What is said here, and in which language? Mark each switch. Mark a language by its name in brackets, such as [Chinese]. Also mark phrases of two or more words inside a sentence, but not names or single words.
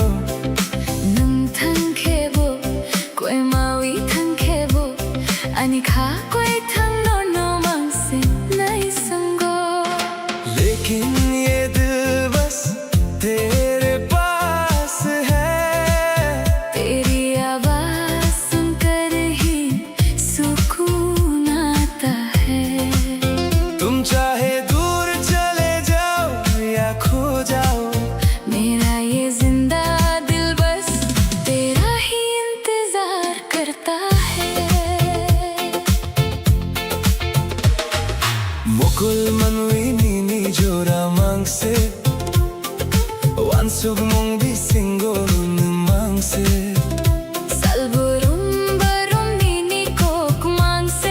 [Kok Borok] nung thang khebo, koi mawi thang khebo, ani kha koi thang no mangse nai sango. [Hindi] लेकिन ये दिल बस तेरे पास है. तेरी आवाज सुनकर ही सुकून आता है. तुम चाहे दूर चले जाओ या खो जाओ. मेरा ये जिंदा दिल बस तेरा ही इंतजार करता है. [Kok Borok] Mukul manui nini jora mangse, wansug mong bisingo mangse. Salburum barum nini kok mangse,